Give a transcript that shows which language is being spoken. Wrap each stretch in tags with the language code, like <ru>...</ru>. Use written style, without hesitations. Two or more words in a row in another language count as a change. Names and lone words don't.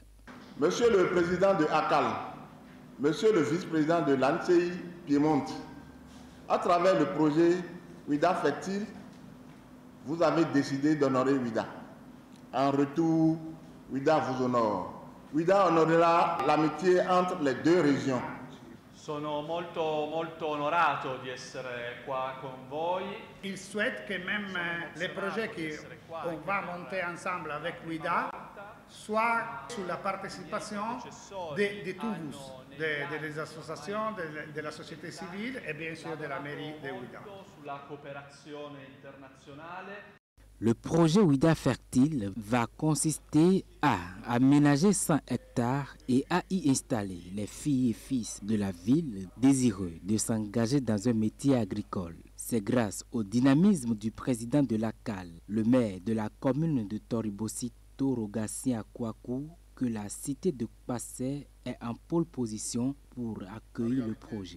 <fr>Monsieur le président de ACAL, Monsieur le vice-président de l'ANCI Piemonte, à travers le projet Ouida Fertile, vous avez décidé d'honorer Ouida. En retour, Ouida vous honore. Ouida honorera l'amitié entre les deux régions.</fr> <it>Sono molto onorato di essere qua con voi.</it> <fr>Il souhaite que même les projets qu'on va monter ensemble avec Ouida soient sous la participation de tous, des associations, de la société civile et bien sûr de la mairie de Ouida.</fr> <it>Sulla cooperazione internazionale.</it> <fr>Le projet Ouida Fertile va consister à aménager 100 hectares et à y installer les filles et fils de la ville désireux de s'engager dans un métier agricole. C'est grâce au dynamisme du président de l'ACAL, le maire de la commune de Toribosito Rogatien Akwaku, que la cité de Passé est en pole position pour accueillir le projet.</fr>